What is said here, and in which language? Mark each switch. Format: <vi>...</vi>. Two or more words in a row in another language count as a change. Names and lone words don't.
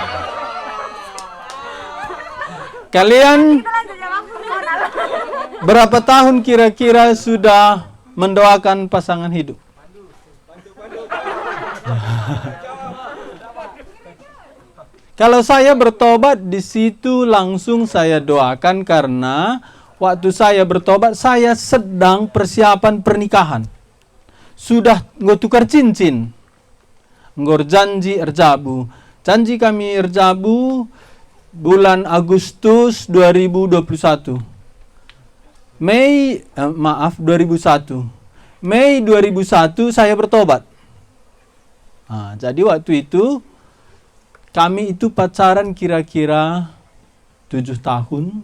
<id>Kalian berapa tahun kira-kira sudah mendoakan pasangan hidup? Kalau saya bertobat, di situ langsung saya doakan karena waktu saya bertobat, saya sedang persiapan pernikahan. Sudah tukar cincin.</id> <btx>Ngor janji erjabu.</btx> <id>Janji kami erjabu bulan Agustus 2021. 2001. Mei 2001 saya bertobat. Nah, jadi waktu itu kami itu pacaran kira-kira 7 tahun.</id>